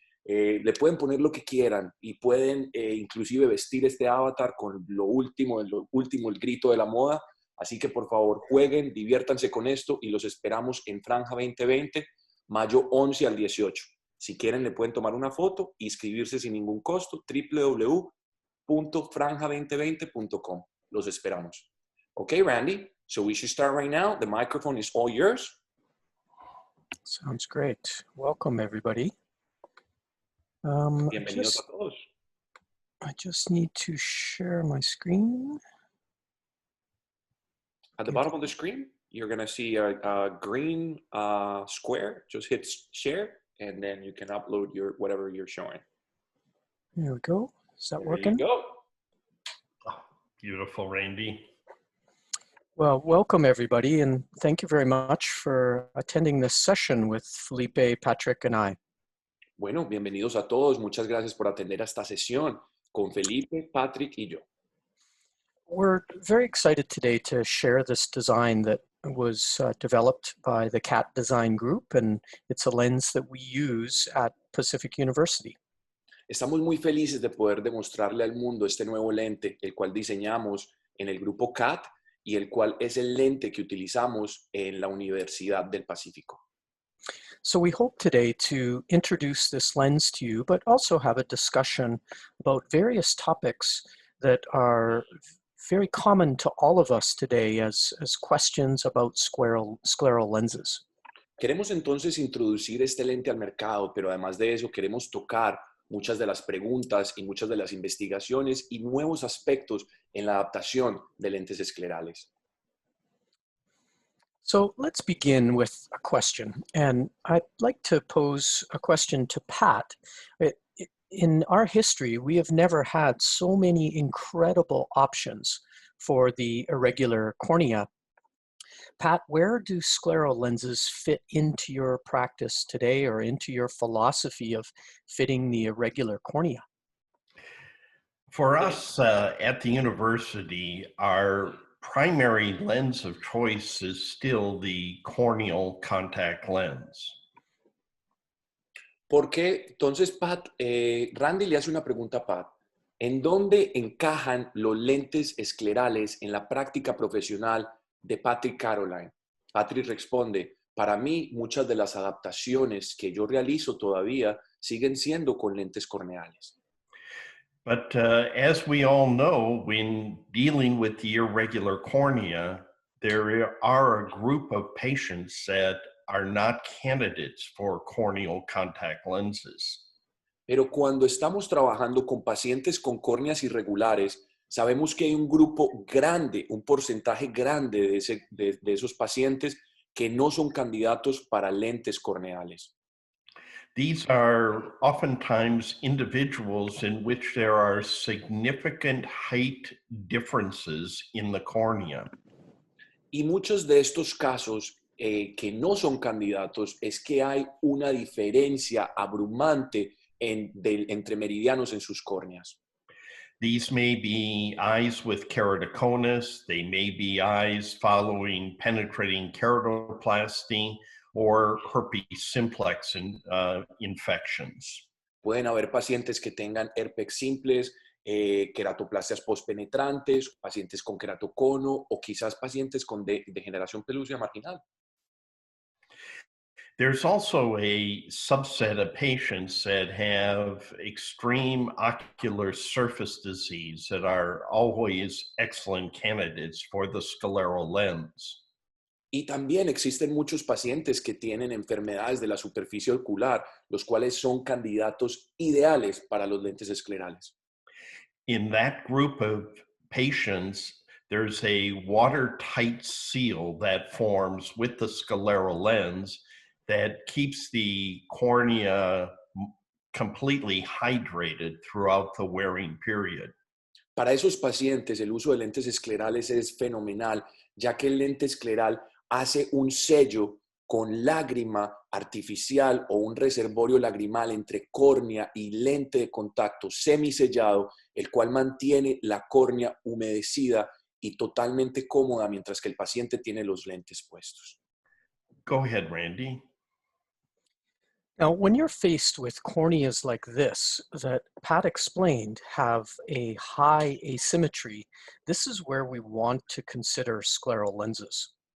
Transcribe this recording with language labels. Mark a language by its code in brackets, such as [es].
[es] Le pueden poner lo que quieran y pueden inclusive vestir este avatar con lo último, el grito de la moda. Así que por favor jueguen, diviértanse con esto y los esperamos en Franja 2020, mayo 11 al 18. Si quieren le pueden tomar una foto y inscribirse sin ningún costo, www.franja2020.com. Los esperamos. [en] Okay, Randy, so we should start right now. The microphone is all yours. Sounds great. Welcome, everybody. [es] Bienvenidos a todos. [en] I just need to share my screen. At the bottom of the screen, you're going to see a green square. Just hit share, and then you can upload whatever you're showing. There we go. Is that working? There you go. Oh, beautiful, Randy. Well, welcome, everybody, and thank you very much for attending this session with Felipe, Patrick, and I. [es] Bueno, bienvenidos a todos. Muchas gracias por atender a esta sesión con Felipe, Patrick y yo. [en] We're very excited today to share this design that was developed by the CAT Design Group, and it's a lens that we use at Pacific University. [es] Estamos muy felices de poder demostrarle al mundo este nuevo lente, el cual diseñamos en el grupo CAT y el cual es el lente que utilizamos en la Universidad del Pacífico. [en] So we hope today to introduce this lens to you, but also have a discussion about various topics that are very common to all of us today as questions about scleral lenses. [es] Queremos entonces introducir este lente al mercado, pero además de eso queremos tocar muchas de las preguntas y muchas de las investigaciones y nuevos aspectos en la adaptación de lentes esclerales. [en] So let's begin with a question, and I'd like to pose a question to Pat. In our history, we have never had so many incredible options for the irregular cornea. Pat, where do scleral lenses fit into your practice today or into your philosophy of fitting the irregular cornea? For us at the university, our primary lens of choice is still the corneal contact lens. [es] Porque entonces, Pat, Randy le hace una pregunta a Pat. ¿En dónde encajan los lentes esclerales en la práctica profesional de Patrick Caroline? Patrick responde, para mí muchas de las adaptaciones que yo realizo todavía siguen siendo con lentes corneales. [en] But as we all know, when dealing with the irregular cornea, there are a group of patients that are not candidates for corneal contact lenses. [es] Pero cuando estamos trabajando con pacientes con córneas irregulares, sabemos que hay un grupo grande, un porcentaje grande de esos pacientes que no son candidatos para lentes corneales. [en] These are oftentimes individuals in which there are significant height differences in the cornea. [es] Y muchos de estos casos que no son candidatos es que hay una diferencia abrumante entre meridianos en sus córneas. [en] These may be eyes with keratoconus, they may be eyes following penetrating keratoplasty or herpes simplex infections. [es] Pueden haber pacientes que tengan herpes simples, queratoplastias postpenetrantes, pacientes con queratocono o quizás pacientes con degeneración pelúcida marginal. [en] There's also a subset of patients that have extreme ocular surface disease that are always excellent candidates for the scleral lens. [es] Y también existen muchos pacientes que tienen enfermedades de la superficie ocular, los cuales son candidatos ideales para los lentes esclerales. [en] In that group of patients, there's a watertight seal that forms with the scleral lens that keeps the cornea completely hydrated throughout the wearing period. [es] Para esos pacientes, el uso de lentes esclerales es fenomenal, ya que el lente escleral hace un sello con lágrima artificial o un reservorio lagrimal entre córnea y lente de contacto semisellado, el cual mantiene la córnea humedecida y totalmente cómoda mientras que el paciente tiene los lentes puestos. [en] Go ahead, Randy. Now, when you're faced with corneas like this, that Pat explained have a high asymmetry, this is where we want to consider scleral lenses.